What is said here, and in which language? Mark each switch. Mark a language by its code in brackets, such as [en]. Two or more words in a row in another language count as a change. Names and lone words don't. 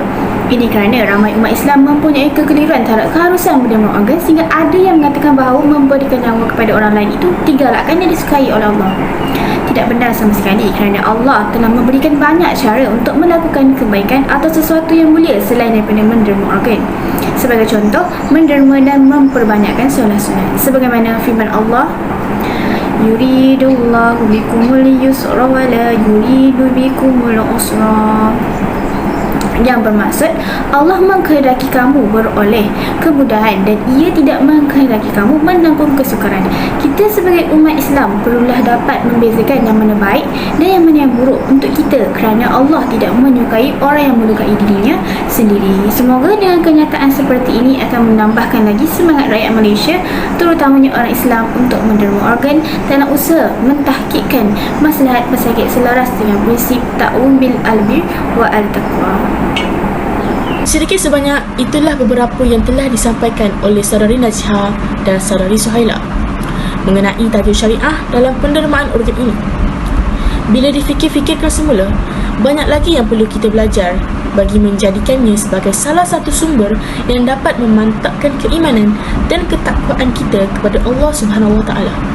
[ms] Ini kerana ramai umat Islam mempunyai kekeliruan terhadap keharusan menerima organ, sehingga ada yang mengatakan bahawa memberikan nyawa kepada orang lain itu tindakan yang disukai oleh Allah. Tidak benar sama sekali, kerana Allah telah memberikan banyak cara untuk melakukan kebaikan atau sesuatu yang mulia selain daripada menerima organ. Sebagai contoh, menerima dan memperbanyakkan solat-sunat. Sebagaimana firman Allah, [ar] Yuridullahu bikumul yusra wa la yuridu bikumul usra, [ms] yang bermaksud Allah mengkehendaki kamu beroleh kemudahan dan ia tidak mengkehendaki kamu menanggung kesukaran. Kita sebagai umat Islam perlulah dapat membezakan yang mana baik dan yang mana yang buruk untuk kita, kerana Allah tidak menyukai orang yang melukai dirinya sendiri. Semoga dengan kenyataan seperti ini akan menambahkan lagi semangat rakyat Malaysia, terutamanya orang Islam, untuk menerima organ dalam usaha mentahkikkan maslahat pesakit selaras dengan prinsip [ar] ta'awun bil albir wa al-taqwa. [ms] Sedikit sebanyak itulah beberapa yang telah disampaikan oleh Saruri Najihah dan Saruri Suhaila mengenai tajuk syariah dalam pendermaan organ ini. Bila difikir-fikirkan semula, banyak lagi yang perlu kita belajar bagi menjadikannya sebagai salah satu sumber yang dapat memantapkan keimanan dan ketakwaan kita kepada [ar] Allah Subhanahu Wa Taala.